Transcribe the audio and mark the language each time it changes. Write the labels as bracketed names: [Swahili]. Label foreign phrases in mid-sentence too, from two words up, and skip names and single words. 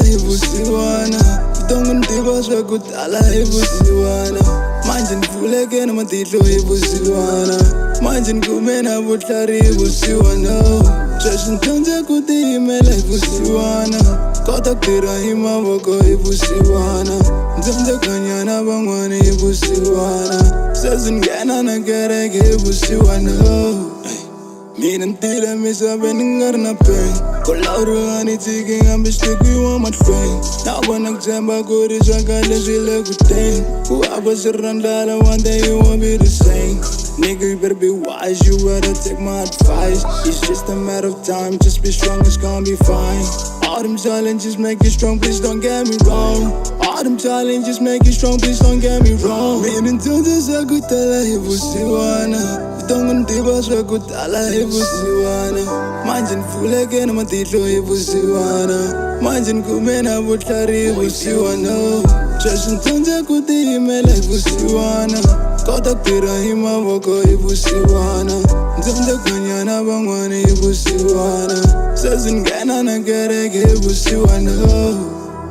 [Tsonga] hi vusiwana vutongo ni tiva swa ku tala hi vusiwana manje ni pfuleke na matihlo hi vusiwana manje ni kume na vutlhari hi vusiwana sweswi ni dyondze ku tiyimela hi vusiwana kota ku tirha hi mavoko hi vusiwana ndzi dyondze ku hanya na van'wana hi vusiwana sweswi ni nghena na kereke hi vusiwana mina ni tile misaveni ni nga ri na pen ku lawuriwa ni tshiki ngambi swi tekiwa mahlweni na vona ku tshemba ku ri swa kahle swi le ku teni ku hava swi ri ra ndlala one [English] day you won't be the same nigga you better be wise you better take my advice it's just a matter of time just be strong it's gonna be fine all them challenges make you strong please don't get me wrong all them challenges make you strong please don't get me wrong [Tsonga] mina ni dyondzisa ku tala hi vusiwana vutongo ni tiva swa ku tala hi vusiwana manje ni pfuleke na matihlo hi vusiwana manje ni kume na vutlhari hi vusiwana sweswi ni dyondze ku tiyimela hi vusiwana kota ku tirha hi mavoko hi vusiwana ndzi dyondze ku hanya na van'wana hi vusiwana sweswi ni nghena na kereke hi vusiwana